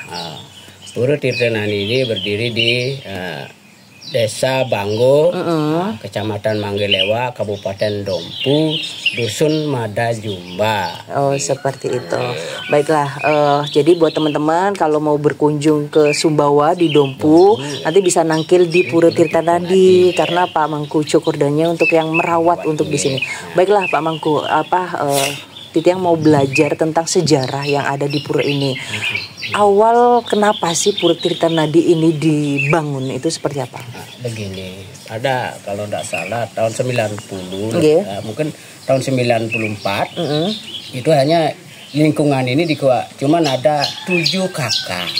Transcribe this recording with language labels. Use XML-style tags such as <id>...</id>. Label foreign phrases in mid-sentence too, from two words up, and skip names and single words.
<id>Pura Tirta Nadi ini berdiri di Desa Banggo, Kecamatan Manggelewa, Kabupaten Dompu, Dusun Madajumba. Oh seperti itu. Baiklah, jadi buat teman-teman kalau mau berkunjung ke Sumbawa di Dompu, nanti bisa nangkil di Pura Tirta Nadi karena Pak Mangku Cokordanya untuk yang merawat untuk di sini. Baiklah Pak Mangku, Titiang mau belajar tentang sejarah yang ada di pura ini. Awal kenapa sih Pura Tirta Nadi ini dibangun itu seperti apa? Begini, ada kalau tidak salah tahun 90, mungkin tahun 94, itu hanya lingkungan ini cuman ada 7 kakak.</id>